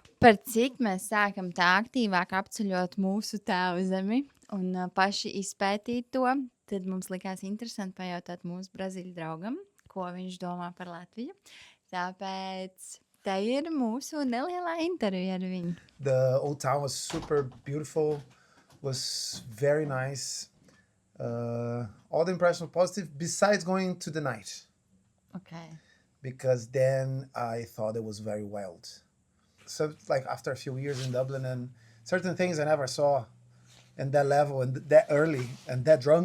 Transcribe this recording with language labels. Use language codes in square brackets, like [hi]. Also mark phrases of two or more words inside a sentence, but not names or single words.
[lv] Par cik mēs sākam tā aktīvāk apceļot mūsu tēvzemi un paši izpētīt to, tad mums likās interesanti pajautāt mūsu brazīļu draugam, ko viņš domā par Latviju. Tāpēc te ir mūsu nelielā intervija ar viņu. [en] The old town was super beautiful. was very nice. All the impressions were positive, besides going to the night, Okay. because then I thought it was very wild. So, like, after a few years in Dublin, and certain things I never saw in that level and that early and that drunk.